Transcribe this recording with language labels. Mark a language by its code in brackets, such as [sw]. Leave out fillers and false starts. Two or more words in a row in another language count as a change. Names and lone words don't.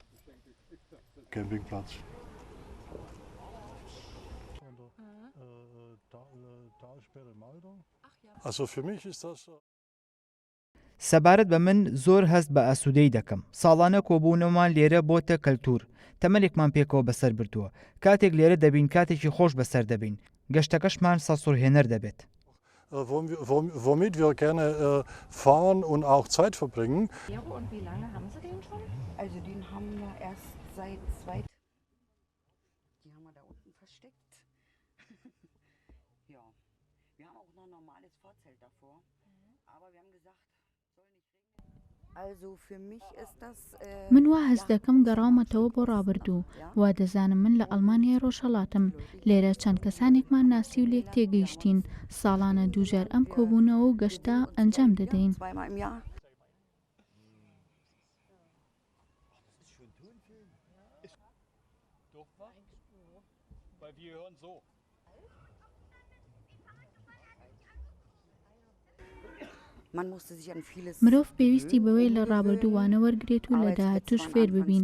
[de] Campingplatz. Also für mich ist das [ckb] سەبارەت بە من زۆر هەست بە ئاسوودەی دەکەم. ساڵانە کۆبوونەوەمان لێرە بۆتە کەلتور. تەمەنێکمان پێکەوە بەسەر بردووە. کاتێک لێرە دەبین کاتێکی خۆش بەسەر دەبین. گەشتەکەشمان سەسوورهێنەر دەبێت. [de] womit wir gerne fahren und auch Zeit verbringen. Und wie lange haben Sie den schon? Also den haben wir erst seit Die haben wir da unten versteckt. Ja, wir haben auch noch ein normales Vorzelt davor. Aber wir haben gesagt, soll nicht regnen. Also für mich ist das [ckb] من وا هەست دەکەم گەڕاومەتەوە بۆ ڕابردوو. وا دەزانم من لە ئەڵمانیای ڕۆژهەڵاتم. لێرە چەند کەسانێکمان ناسی و لێک تێگەیشتین. ساڵانە دووجار ئەم کۆبوونەوە و گەشتە ئەنجام دەدەین. [de] zweimal im Jahr. [ckb] مرۆڤ پێویستی بەوەی لە ڕابردووانە وەرگێت و لە داهاتووش فێر ببین.